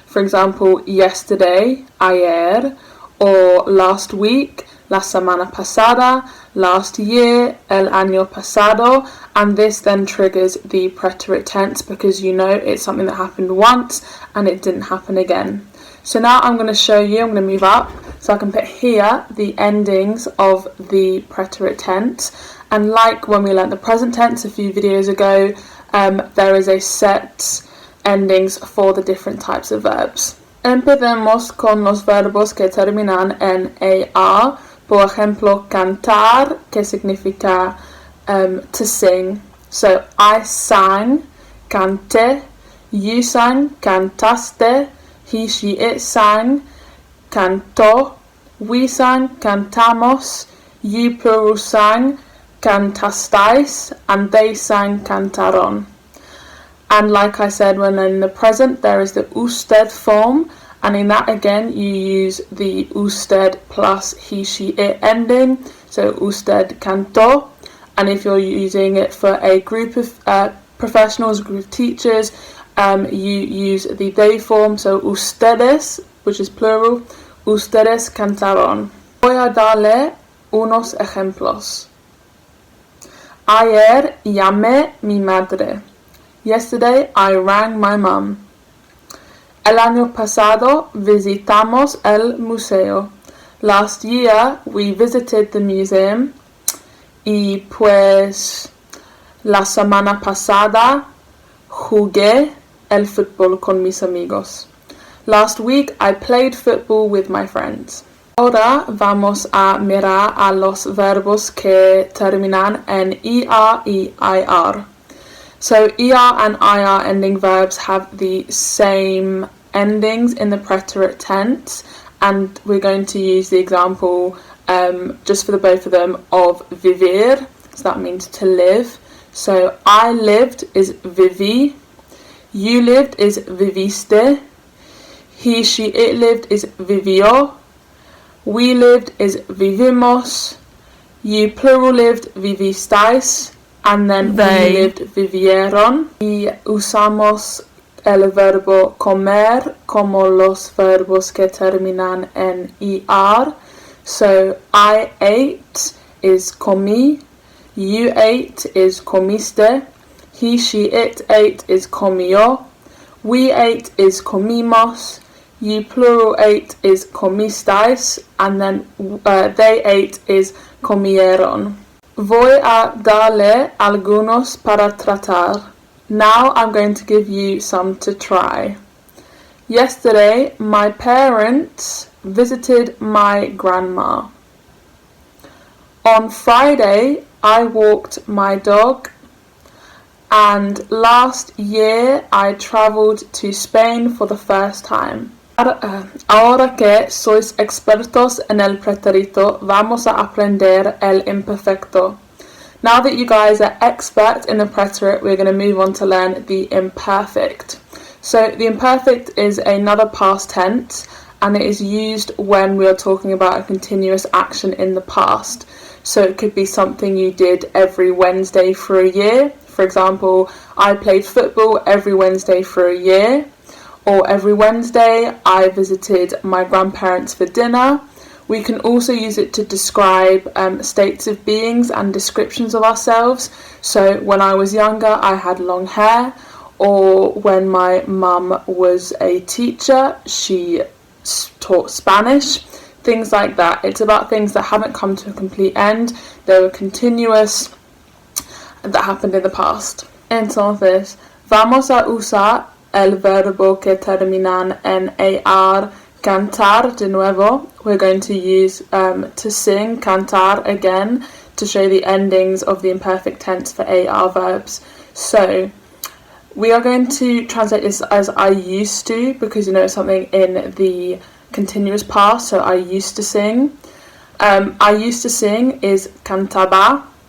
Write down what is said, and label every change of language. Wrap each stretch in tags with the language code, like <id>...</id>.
<en>For example, yesterday,</en> <es>ayer,</es> <en>or last week,</en> <es>la semana pasada,</es> <en>last year,</en> <es>el año pasado,</es> <en>and this then triggers the preterite tense because you know it's something that happened once and it didn't happen again. So now I'm going to show you, I'm going to move up so I can put here the endings of the preterite tense, and like when we learned the present tense a few videos ago, there is a set endings for the different types of verbs.</en> <es>Empecemos con los verbos que terminan en AR. Por ejemplo, cantar, que significa</es> <en>to sing. So, I sang, canté, you sang, cantaste, he, she, it sang, cantó, we sang, cantamos, you plural sang, cantastais, and they sang, cantaron. And like I said, when in the present, there is the usted form, and in that again you use the usted plus he, she, it ending, so</en> <es>usted cantó.</es> <en>And if you're using it for a group of professionals, a group of teachers, you use the they form, so ustedes, which is plural,</en> <es>ustedes cantaron. Voy a darle unos ejemplos. Ayer llamé mi madre.</es> <en>Yesterday I rang my mum.</en> <es>El año pasado visitamos el museo.</es> <en>Last year we visited the museum.</en> <es>Y pues la semana pasada jugué el fútbol con mis amigos.</es> <en>Last week I played football with my friends.</en> <es>Ahora vamos a mirar a los verbos que terminan en IR y IR.</es> <en>So ER and IR ending verbs have the same endings in the preterite tense, and we're going to use the example just for the both of them of vivir, so that means to live. So I lived is viví, you lived is viviste, he, she, it lived is vivió, we lived is vivimos, you plural lived vivistais, and then they lived vivieron.</en> <es>Y usamos el verbo comer como los verbos que terminan en IR.</es> <en>So I ate is comí, you ate is comiste, he, she, it ate is comió, we ate is comimos, you plural ate is comistais, and then they ate is comieron.</en> <es>Voy a darle algunos para tratar.</es> <en>Now I'm going to give you some to try. Yesterday, my parents visited my grandma. On Friday, I walked my dog. And last year, I travelled to Spain for the first time.</en> <es>Ahora que sois expertos en el pretérito, vamos a aprender el imperfecto.</es> <en>Now that you guys are experts in the preterite, we're going to move on to learn the imperfect. So the imperfect is another past tense, and it is used when we are talking about a continuous action in the past. So it could be something you did every Wednesday for a year. For example, I played football every Wednesday for a year. Or every Wednesday I visited my grandparents for dinner. We can also use it to describe states of beings and descriptions of ourselves. So when I was younger, I had long hair. Or when my mum was a teacher, she taught Spanish. Things like that. It's about things that haven't come to a complete end. They were continuous, that happened in the past.</en> <es>Entonces, vamos a usar el verbo que terminan en AR, cantar de nuevo.</es> <en>We're going to use to sing, cantar again, to show the endings of the imperfect tense for AR verbs. So we are going to translate this as I used to, because it's something in the continuous past. So I used to sing. I used to sing is cantaba.</en>